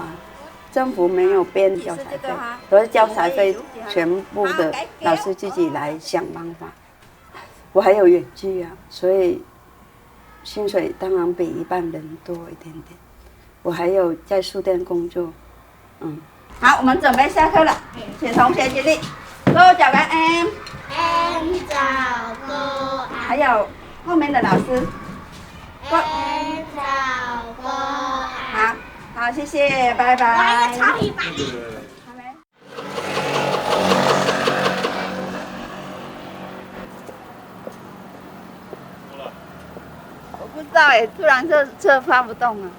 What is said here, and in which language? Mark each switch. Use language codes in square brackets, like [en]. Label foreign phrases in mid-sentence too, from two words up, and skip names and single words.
[zh] 政府没有编教材费，可是教材费全部的老师自己来想办法。我还有远距啊，所以薪水当然比一般人多一点点。我还有在书店工作，好，我们准备下课了，请同学起立。 [vi] cô chào các em。 Em chào cô。 [zh] 还有后面的老师。 [vi] Em chào cô。 [zh] 好，谢谢，拜拜。来一个超一百。我不知道哎，突然车发不动了。